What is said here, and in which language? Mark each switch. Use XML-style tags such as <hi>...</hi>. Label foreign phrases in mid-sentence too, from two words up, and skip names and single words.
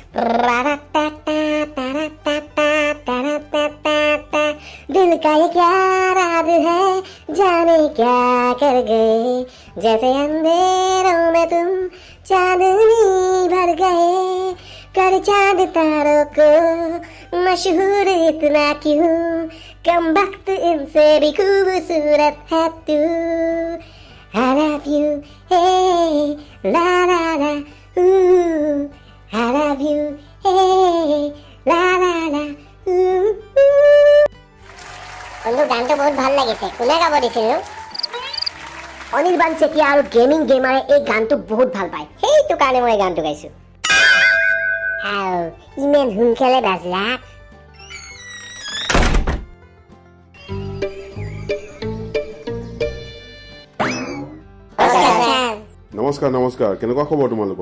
<hi>दिल का ये क्या राज है, जाने क्या कर गए, जैसे अंधेरों में तुम चांदनी भर गए। कर चांद तारों को मशहूर इतना क्यों, कम वक्त इनसे भी खूबसूरत है तू।</hi> <en>I love you, hey, la la la, ooh. I love you, hey, la la la, ooh.</en> <as>বন্ধু গানটো বহুত ভাল লাগিছে, কোনে গাব দিছিল? অনিৰ্বাণ চেতিয়া আৰু গেমিং গেমাৰে এই গানটো বহুত ভাল পায়, সেইটো কাৰণে মই এই গানটো গাইছো। ইমান সোনকালে বাজলা। নমস্কাৰ নমস্কাৰ, কেনেকুৱা খবৰ তোমালোকৰ?</as>